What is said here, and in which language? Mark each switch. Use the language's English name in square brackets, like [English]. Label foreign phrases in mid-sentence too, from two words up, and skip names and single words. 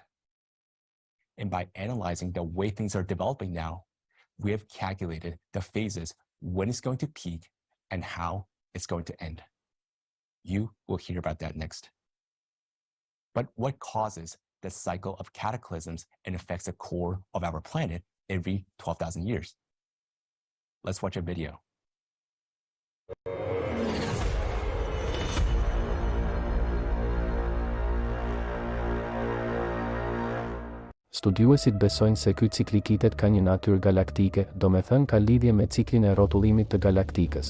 [English] And by analyzing the way things are developing now, we have calculated the phases when it's going to peak and how it's going to end. You will hear about that next. But what causes the cycle of cataclysms and affects the core of our planet every 12,000 years? Let's watch a video. [Albanian] Studiuesit besojnë se ky ciklikitet ka një natyrë galaktike, do me thënë ka lidhje me ciklin e rrotullimit të galaktikës.